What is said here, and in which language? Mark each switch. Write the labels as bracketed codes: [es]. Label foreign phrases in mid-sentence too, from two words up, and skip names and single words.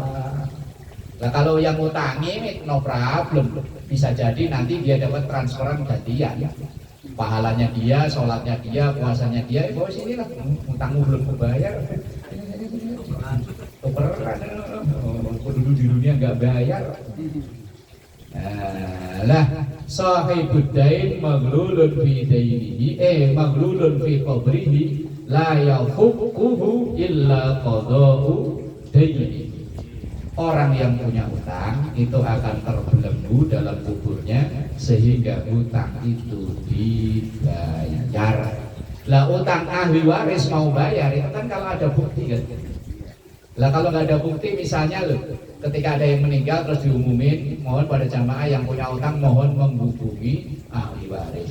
[id] Nah kalau yang utangi [en] no problem, [id] bisa jadi nanti dia dapat transferan gantian. Pahalanya dia, sholatnya dia, puasanya dia, bawa sini lah, utangmu belum kebayar. Tukeran, dulu di dunia nggak bayar. [ar] Lah صاحب الدين مغلول في دينه مغلول في قبره لا يفكه إلا قضاء دينه. [id] Orang yang punya utang itu akan terbelenggu dalam kuburnya sehingga utang itu dibayar. Lah utang ahli waris mau bayar itu kan kalau ada bukti kan. Lah kalau nggak ada bukti, misalnya loh, ketika ada yang meninggal terus diumumin, mohon pada jamaah yang punya utang mohon menghubungi ahli waris.